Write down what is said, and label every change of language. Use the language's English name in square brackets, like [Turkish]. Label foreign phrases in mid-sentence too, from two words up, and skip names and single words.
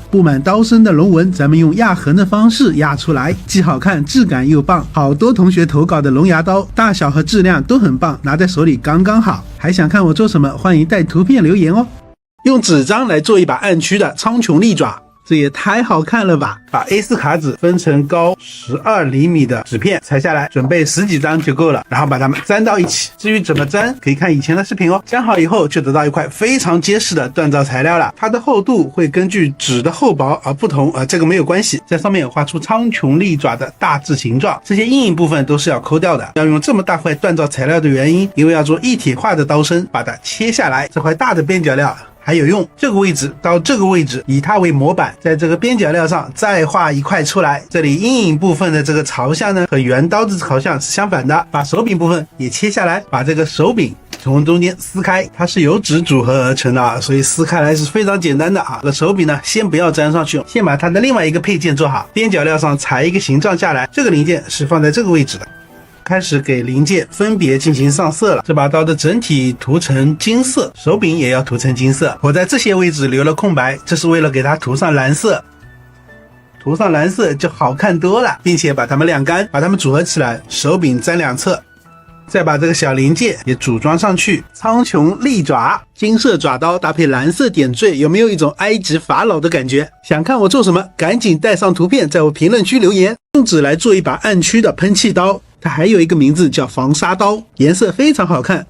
[Chinese] 布滿刀身的龍紋，咱們用压痕的方式压出来，既好看，質感又棒。好多同學投稿的龍牙刀大小和質量都很棒，拿在手裡剛刚好。還想看我做什麼？歡迎帶圖片留言哦。用紙張來做一把暗區的蒼穹利爪，這也太好看了吧！把 A4 卡紙分成高12厘米的紙片裁下來，準備10幾張就夠了，然後把它們粘到一起。至於怎麼粘，可以看以前的視頻哦。粘好以後就得到一塊非常結實的鍛造材料了，它的厚度會根據紙的厚薄而不同，這個沒有關係。在上面畫出蒼穹利爪的大致形狀，這些陰影部分都是要摳掉的。要用這麼大塊鍛造材料的原因，因為要做一體化的刀身，把它切下來，這塊大的邊角料還有用，這個位置到這個位置，以它為模板，在這個邊角料上再畫一塊出來。這裡陰影部分的這個朝向呢，和原刀的朝向是相反的。把手柄部分也切下来，把這個手柄從中間撕開，它是由紙組合而成的，所以撕開來是非常簡單的啊。这個手柄呢，先不要粘上去，先把它的另外一個配件做好。邊角料上裁一個形狀下來，這個零件是放在這個位置的。開始給零件分別進行上色了。這把刀的整體塗成金色，手柄也要塗成金色。我在這些位置留了空白，這是為了給它塗上藍色。塗上藍色就好看多了，並且把它們晾乾，把它們組合起來，手柄粘2 側，再把這個小零件也組裝上去。蒼穹利爪，金色爪刀搭配藍色點綴，有沒有一種埃及法老的感覺？想看我做什麼？趕緊帶上圖片，在我評論區留言。用紙來做一把暗區的噴氣刀，它還有一個名字叫防沙刀，顏色非常好看。